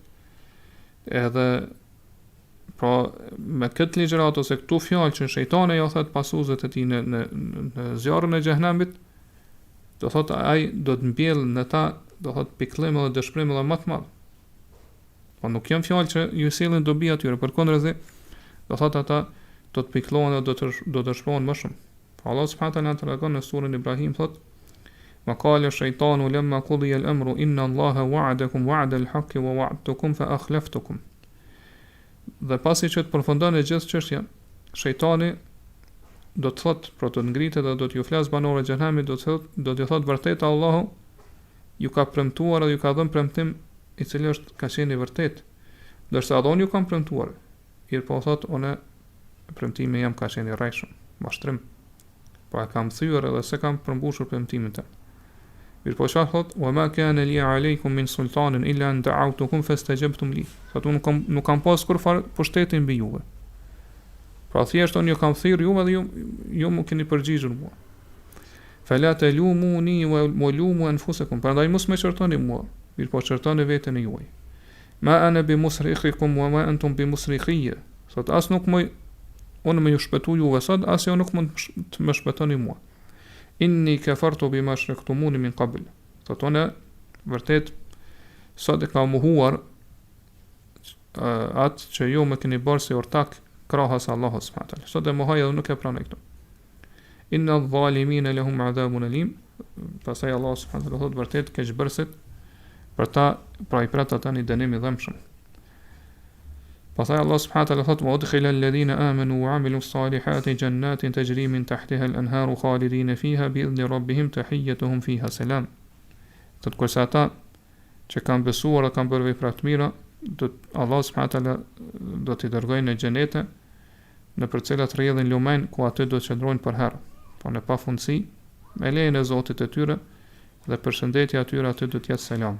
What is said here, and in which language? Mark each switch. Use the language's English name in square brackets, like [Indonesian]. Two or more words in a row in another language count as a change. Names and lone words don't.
[Albanian] Edhe pra me këtë ligjërat ose këtu fjalë që shejtani ja thot pasuesët e tij në zjarrin e xhenemit, do thot ai do të mbjell në ta, do thot pikëllim edhe dëshpërim edhe më të madh. Po nuk janë fjalë që ju sillin dobi atyre, përkundërzi, do thot ata do të pikëllohen dhe do të shprohen më shumë. [Arabic] الله سبحانه وتعالى [Albanian] tregon në surën Ibrahim thot: [Arabic] "ما قال الشيطان لما قضي الأمر إن الله وعدكم وعد الحق ووعدتكم فأخلفتكم." [Albanian] Dhe pasi që të përfundon e gjithë çështja, shejtani do të thot, pra do të ngritet dhe do t'ju flas banorëve të xhenemit, do t'ju thot vërtet Allahu ju ka premtuar dhe ju ka dhënë premtim i cili është ka qenë i vërtet, ndërsa edhe unë ju kam premtuar, mirë po thot unë premtimi jam ka qenë i rrejshëm, mashtrim, po e kam thyer edhe se kam përmbushur premtimin tim. Mirë po çfarë thot? [Arabic] وما كان لي عليكم من سلطان إلا أن دعوتكم فاستجبتم لي. [Albanian] Thot unë nuk kam pas kurfar pushtetin mbi juve. Pra thjesht unë ju kam thirr juve dhe ju më keni përgjigjur mua. [Arabic] فلا تلوموني ولوموا أنفسكم. [Albanian] Prandaj mos më çortoni mua, mirë po çortoni veten e juaj. [Arabic] ما أنا بمصرخكم وما أنتم بمصرخي. [Albanian] Thot as nuk më unë më ju shpëtoj juve sot, as ju nuk mund të më shpëtoni mua. [Arabic] إني كفرت بما أشركتموني من قبل. [Albanian] Thot unë vërtet sot e ka mohuar atë që ju më keni bërë si ortak krahas [Arabic] الله سبحانه وتعالى. [Albanian] Sot e mohoj edhe nuk e pranoj këtë. [Arabic] إن الظالمين لهم عذاب أليم. [Albanian] Pastaj [Arabic] الله سبحانه وتعالى [Albanian] thot vërtet keqbërësit për ta pra i prat ata një dënim i dhëmshëm. Pastaj [Arabic] الله سبحانه وتعالى [Albanian] thot: [Arabic] "وأدخل الذين آمنوا وعملوا الصالحات جنات تجري من تحتها الأنهار خالدين فيها بإذن ربهم تحيتهم فيها سلام." [Albanian] Thot kurse ata që kanë besuar dhe kanë bërë vepra të mira, [Arabic] الله سبحانه وتعالى [Albanian] do t'i dërgojë në xhenete në për cilat rrjedhin lumen ku aty do të qëndrojnë për herë, po në pafundësi, me lejen e Zotit të tyre dhe përshëndetja atyre aty do të jetë selam.